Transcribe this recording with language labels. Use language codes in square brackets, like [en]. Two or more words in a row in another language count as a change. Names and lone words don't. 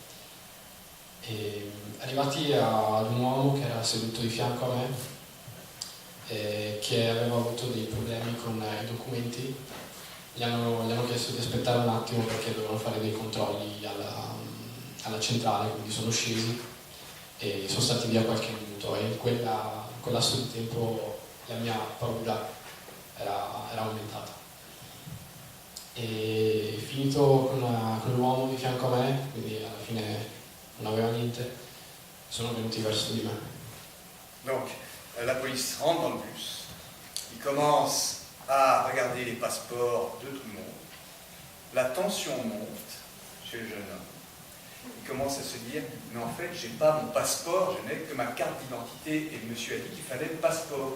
[it] E arrivati ad un uomo che era seduto di fianco a me e che aveva avuto dei problemi con i documenti, gli hanno chiesto di aspettare un attimo perché dovevano fare dei controlli alla centrale, quindi sono scesi e sono stati via qualche minuto e in quel lasso di tempo la mia paura era aumentata. E finito con l'uomo di fianco a me, quindi alla fine non aveva niente, sono venuti verso di me. [fr] Donc, la police rentre dans le bus, il commence à regarder les passeports de tout le monde. La tension monte chez le jeune homme. Il commence à se dire, mais en fait, j'ai pas mon passeport, je n'ai que ma carte d'identité et le monsieur a dit qu'il fallait le passeport.